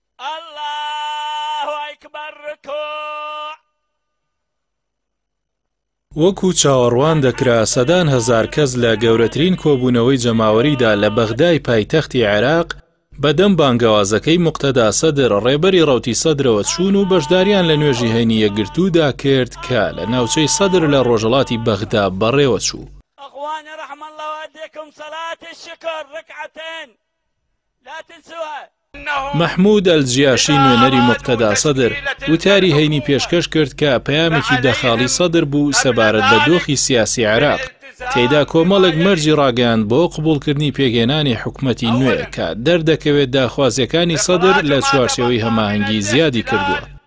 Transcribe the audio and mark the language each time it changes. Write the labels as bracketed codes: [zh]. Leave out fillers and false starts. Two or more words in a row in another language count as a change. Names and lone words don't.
[ar] الله أكبر ركوع. [ckb] وەکو چاوەڕوان دەکرا سەدان هەزار کەس لە گەورەترین کۆبوونەوەی جەماوەریدا لە بەغدای پایتەختی عێراق بەدەم بانگەوازەکەی موقتەدا سەدر ڕێبەری ڕەوتی سەدرەوە چوون و بەشداریان لە نوێژی هەینی یەکگرتوودا کرد کە لە ناوچەی سەدر لە ڕۆژهەڵاتی بەغدا بەڕێوە چوو. [ar] أخواني رحم الله وأديكم صلاة الشكر ركعتين لا تنسوها. [ckb] محمود ئەلجیاشی نوێنەری موقتەدا سەدر وتاری هەینی پێشکەش کرد کە پەیامێکی دەخاڵی سەدر بوو سەبارەت بە دۆخی سیاسی عێراق. تێیدا کۆمەڵێک مەرجی ڕاگەیاند بۆ قبوڵکردنی پێگەێنانی حکومەتی نوێ کە دەردەکەوێت داخوازیەکانی سەدر لە چوارچێوەی هەماهەنگی زیادی کردووە.